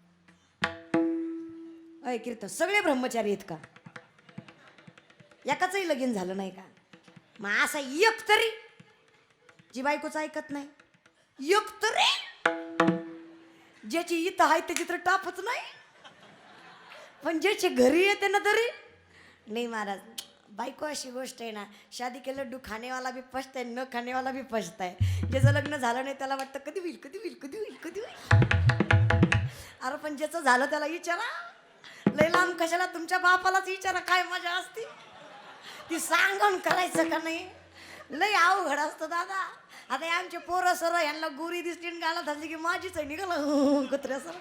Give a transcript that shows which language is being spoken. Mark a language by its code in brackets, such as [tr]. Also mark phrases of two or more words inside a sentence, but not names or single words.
[mr] अय कीर्तन, सगळे ब्रह्मचारी आहेत का, एकाचंही लगीन झालं नाही का. मग असा एक तरी जी बायकोचं ऐकत नाही, एक तरी ज्याची इथं आहे त्याची तर टापच नाही, पण ज्याची घरी येते ना तरी नाही. महाराज बायको अशी गोष्ट आहे ना, [hi] शादी के लड्डू खानेवाला भी पछता है, न खानेवाला भी पछता है. [mr] ज्याचं लग्न झालं नाही त्याला वाटतं कधी होईल कधी होईल कधी होईल कधी होईल. अरे पण ज्याचं झालं त्याला विचारा, लय लांब कशाला, तुमच्या बापालाच विचारा काय मजा असते ती सांगून करायचं का नाही. लय अवघड असतं दादा. आता आमचे पोरं सर यांना गोरी दिसली गाला धरली की माझीच आहे निघालं कुत्र्यासारखं.